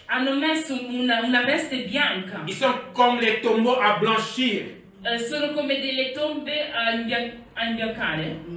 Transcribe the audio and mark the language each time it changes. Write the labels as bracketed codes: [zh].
[it] Hanno messo una veste bianca. [fr] Ils sont comme les tombeaux à blanchir. [it] Sono come delle tombe a imbiancare.